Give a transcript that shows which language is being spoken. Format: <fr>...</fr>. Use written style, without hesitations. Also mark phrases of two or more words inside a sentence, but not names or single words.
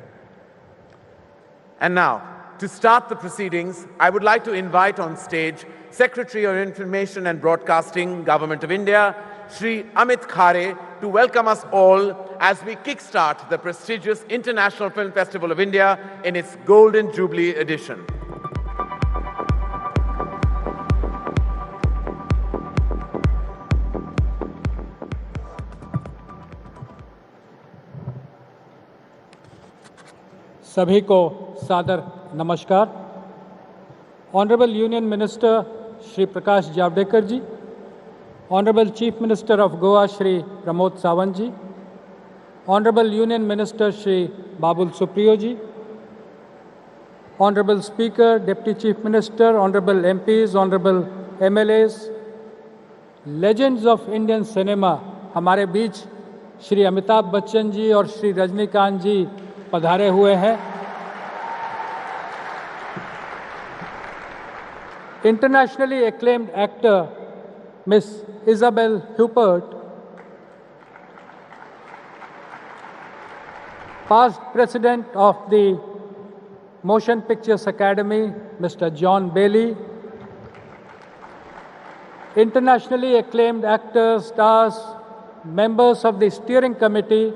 <en>And now, to start the proceedings, I would like to invite on stage Secretary of Information and Broadcasting, Government of India, Sri Amit Khare, to welcome us all as we kickstart the prestigious International Film Festival of India in its Golden Jubilee edition.</en> <hi>सभी को सादर नमस्कार।</hi> <en>Honorable Union Minister Shri Prakash Javadekar ji, Honorable Chief Minister of Goa Shri Pramod Sawant ji, Honorable Union Minister Shri Babul Supriyo ji, Honorable Speaker, Deputy Chief Minister, Honorable MPs, Honorable MLAs, Legends of Indian Cinema,</en> <hi>हमारे बीच श्री अमिताभ बच्चन जी और श्री रजनीकांत जी पधारे हुए हैं।</hi> <en>इंटरनेशनली acclaimed actor Miss Isabel Huppert, past president of the Motion Pictures Academy Mr. John Bailey, internationally acclaimed actors, stars, members of the steering committee.</en>